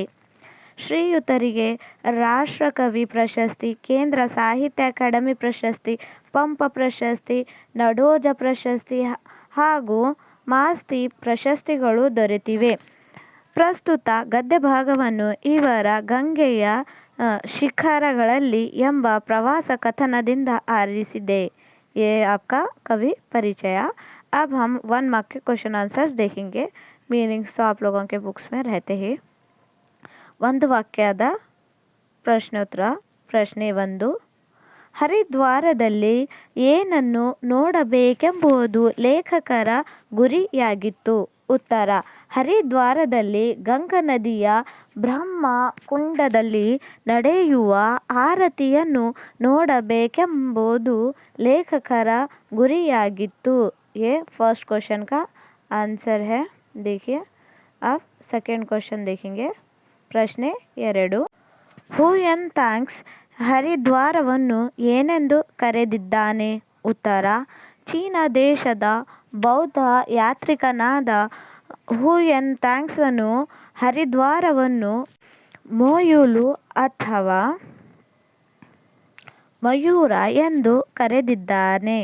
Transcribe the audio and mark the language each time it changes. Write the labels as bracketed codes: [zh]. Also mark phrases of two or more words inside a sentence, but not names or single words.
[kn] ಶ್ರೀಯುತರಿಗೆ ರಾಷ್ಟ್ರಕವಿ ಪ್ರಶಸ್ತಿ, ಕೇಂದ್ರ ಸಾಹಿತ್ಯ ಅಕಾಡೆಮಿ ಪ್ರಶಸ್ತಿ, ಪಂಪ ಪ್ರಶಸ್ತಿ, ನಾಡೋಜ ಪ್ರಶಸ್ತಿ ಹಾಗೂ ಮಾಸ್ತಿ ಪ್ರಶಸ್ತಿಗಳು ದೊರೆತಿವೆ. ಪ್ರಸ್ತುತ ಗದ್ಯಭಾಗವನ್ನು ಇವರ ಗಂಗೆಯ ಶಿಖರಗಳಲ್ಲಿ ಎಂಬ ಪ್ರವಾಸ ಕಥನದಿಂದ ಆರಿಸಿದೆ. [hi] ये आपका कवि परिचय। अब हम 1 मार्क के [en] question answers [hi] देखेंगे। मीनिंग्स तो आप लोगों के बुक्स में रहते ही। [kn] ಒಂದು ವಾಕ್ಯದ ಪ್ರಶ್ನೋತ್ತರ. ಪ್ರಶ್ನೆ 1, ಹರಿದ್ವಾರದಲ್ಲಿ ಏನನ್ನು ನೋಡಬೇಕೆಂಬುದು ಲೇಖಕರ ಗುರಿಯಾಗಿತ್ತು? ಉತ್ತರ, ಹರಿದ್ವಾರದಲ್ಲಿ ಗಂಗಾ ನದಿಯ ಬ್ರಹ್ಮ ಕುಂಡದಲ್ಲಿ ನಡೆಯುವ ಆರತಿಯನ್ನು ನೋಡಬೇಕೆಂಬುದು ಲೇಖಕರ ಗುರಿಯಾಗಿತ್ತು. [hi] ये [en] first question [hi] का आंसर है। देखिए, अब [en] second question [hi] देखेंगे. [kn] ಪ್ರಶ್ನೆ 2, ಹುಯೆನ್ ತ್ಸಾಂಗ್ ಹರಿದ್ವಾರವನ್ನು ಏನೆಂದು ಕರೆದಿದ್ದಾನೆ? ಉತ್ತರ, ಚೀನಾ ದೇಶದ ಬೌದ್ಧ ಯಾತ್ರಿಕನಾದ ಹುಯೆನ್ ತ್ಸಾಂಗನು ಹರಿದ್ವಾರವನ್ನು ಮೊಯುಲು ಅಥವಾ ಮಯೂರ ಎಂದು ಕರೆದಿದ್ದಾನೆ.